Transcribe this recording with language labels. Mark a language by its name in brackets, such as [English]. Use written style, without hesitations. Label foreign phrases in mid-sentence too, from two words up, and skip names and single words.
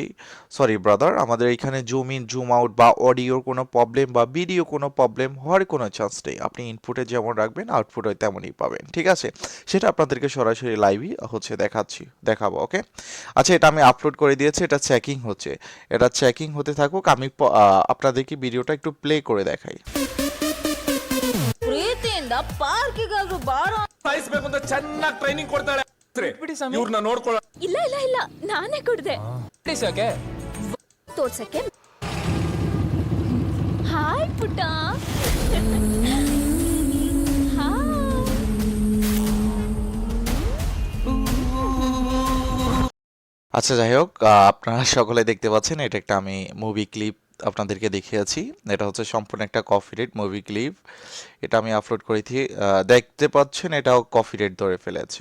[English] sorry brother, [Bangla] আমাদের এখানে [English] zoom in zoom out [Bangla] বা অডিওর কোনো প্রবলেম বা ভিডিও কোনো প্রবলেম হওয়ার কোনো চান্স নেই। আপনি ইনপুটে যেমন রাখবেন আউটপুটে তেমনই পাবেন। ঠিক আছে, সেটা আপনাদেরকে সরাসরি লাইভই দেখাবো। ওকে, আচ্ছা, এটা আমি আপলোড করে দিয়েছি, এটা চেকিং হচ্ছে। এটা চেকিং হতে থাকুক, আমি আপনাদেরকে ভিডিওটা একটু প্লে করে দেখাই। [Kannada] ಪ್ರೀತಿಯಿಂದ ಪಾರ್ಕಿಗಾದ್ರೂ ಬಾರೋ. ಸಾಯಿಸ್ಬೇಕು ಅಂತ ಚೆನ್ನಾಗಿ ಟ್ರೈನಿಂಗ್ ಕೊಡ್ತಾಳೆ ಬಿಡಿ ಸ್ವಾಮಿ. ಇವ್ರನ್ನ ನೋಡ್ಕೊಳ್ಳ ಇಲ್ಲ ಇಲ್ಲ ಇಲ್ಲ, ನಾನೇ ಕೊಡ್ದೆ ಬಿಡಿಸೋಕೆ ತೋರ್ಸಕ್ಕೆ. ಹಾಯ್ ಪುಟ್ಟ. ಹಾಯ್. [Bangla] আচ্ছা, যাই হোক, আপনারা সকলে দেখতে পাচ্ছেন এটা একটা আমি [English] movie clip [Bangla] আপনাদেরকে দেখিয়েছি। এটা সম্পূর্ণ একটা [English] copyright movie clip. [Bangla] এটা আমি আপলোড করেছি, দেখতে পাচ্ছেন এটাও কপিরাইট ধরে ফেলেছে।